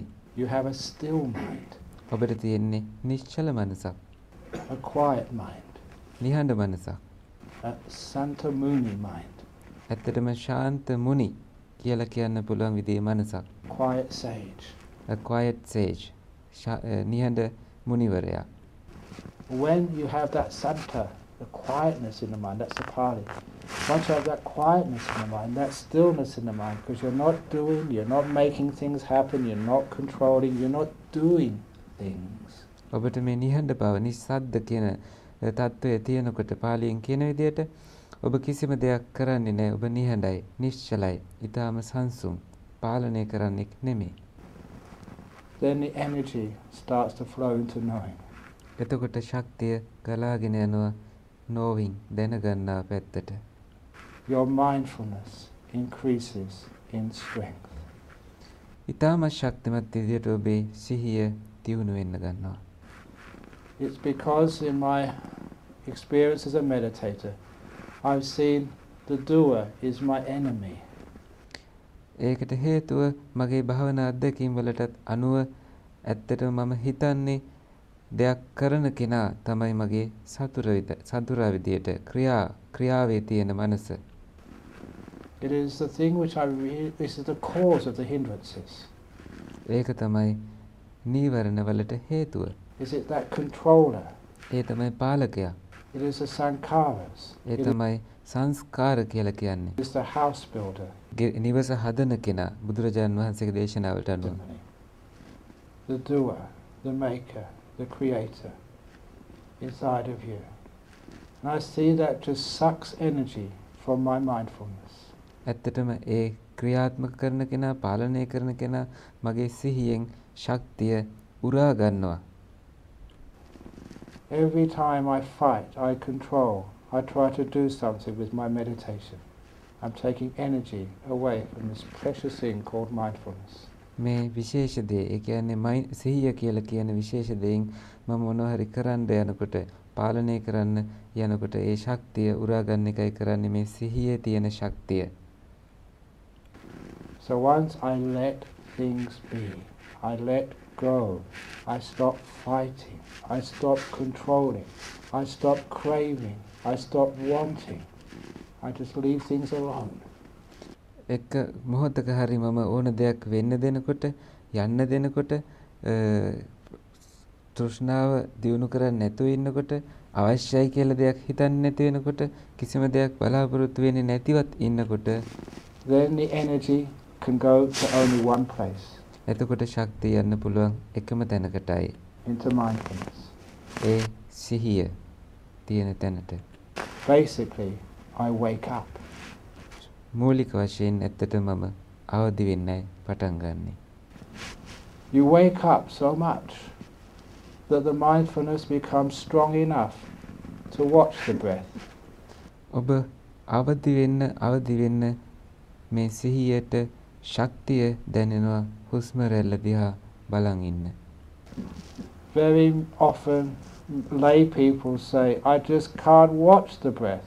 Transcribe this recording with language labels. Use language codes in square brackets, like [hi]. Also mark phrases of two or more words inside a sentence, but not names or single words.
[en] You have a still mind. [si] ඔබට තියෙන්නේ නිශ්චල මනසක්. [en] A quiet mind. [si] නිහඬ මනසක්. [en] A Santa Muni mind. [si] ඇත්තටම ශාන්ත මුනි කියලා කියන්න පුළුවන් විදිහේ මනසක්. [en] Quiet sage. A quiet sage. [si] නිහඬ මුනිවරයා. [en] When you have that Santa, the quietness in the mind, that's the Pali. Once you have that quietness in the mind, that stillness in the mind, because you're not doing, you're not making things happen, you're not controlling, you're not doing things. [si] ඔබට මේ නිහඬ බව නිස්සද්ද කියන තත්ත්වය තියෙනකොට පාලියෙන් කියන විදිහට ඔබ කිසිම දෙයක් කරන්නේ නැහැ. ඔබ නිහඬයි, නිශ්චලයි, ඊටාම සංසුම්, පාලනය කරන්නෙක් නෙමෙයි. [en] Then the energy starts to flow into knowing. [si] එතකොට ශක්තිය ගලාගෙන යනවා knowing දැනගන්නා පැත්තට. [en] Your mindfulness increases in strength. [si] ඊටාම ශක්තිමත් විදිහට ඔබේ සිහිය දියුණු වෙන්න ගන්නවා. [en] It's because in my experience as a meditator, I've seen the doer is my enemy. [si] ඒකට හේතුව මගේ භාවනා අත්දැකීම් වලටත් අනුව ඇත්තටම මම හිතන්නේ දෙයක් කරන කෙනා තමයි මගේ සතුරා විදියට ක්‍රියාවේ තියෙන මනස. [en] It is the thing which this is the cause of the hindrances. [si] ඒක තමයි නීවරණ වලට හේතුව. [en] Is it that controller? [si] ඒ තමයි පාලකයා. [en] It is the sankharas. [si] ඒ තමයි සංස්කාර කියලා කියන්නේ. [en] It is the house builder. [si] නිවස හදන කෙනා බුදුරජාණන් වහන්සේගේ දේශනාවට අනුව. [en] The doer, the maker, the creator inside of you. And I see that just sucks energy from my mindfulness. [si] ඇත්තටම ඒ ක්‍රියාත්මක කරන කෙනා පාලනය කරන කෙනා මගේ සිහියෙන් ශක්තිය උරා ගන්නවා. [en] Every time I fight, I control, I try to do something with my meditation. I'm taking energy away from this precious thing called mindfulness. [si] මේ විශේෂ දේ, ඒ කියන්නේ සිහිය කියලා කියන විශේෂ දෙයින් මම මොනවා හරි කරන්න යනකොට, පාලනය කරන්න යනකොට ඒ ශක්තිය උරා ගන්න එකයි කරන්නේ මේ සිහියේ තියෙන ශක්තිය. [en] So once I let things be, I let go, I stop fighting, I stop controlling, I stop craving, I stop wanting, I just leave things alone. [si] එක මොහොතක හරි මම ඕන දෙයක් වෙන්න දෙනකොට, යන්න දෙනකොට, තෘෂ්ණාව දියුණු කරන්නේ නැතුව ඉන්නකොට, අවශ්‍යයි කියලා දෙයක් හිතන්නේ නැති වෙනකොට, කිසිම දෙයක් බලාපොරොත්තු වෙන්නේ නැතිවත් ඉන්නකොට, [en] then the energy can go to only one place. [si] එතකොට ශක්තිය යන්න පුළුවන් එකම තැනකටයි. [en] Into mindfulness. [si] ඒ සිහිය තියෙන තැනට. [en] Basically, I wake up. [si] මූලික වශයෙන් ඇත්තටමම අවදි වෙන්නයි පටන් ගන්නෙ. [en] You wake up so much that the mindfulness becomes strong enough to watch the breath. [si] ඔබ අවදි වෙන්න මේ සිහියට ශක්තිය දැනෙනවා හුස්ම රැල්ල දිහා බලන් ඉන්න. [en] Very often lay people say, I just can't watch the breath.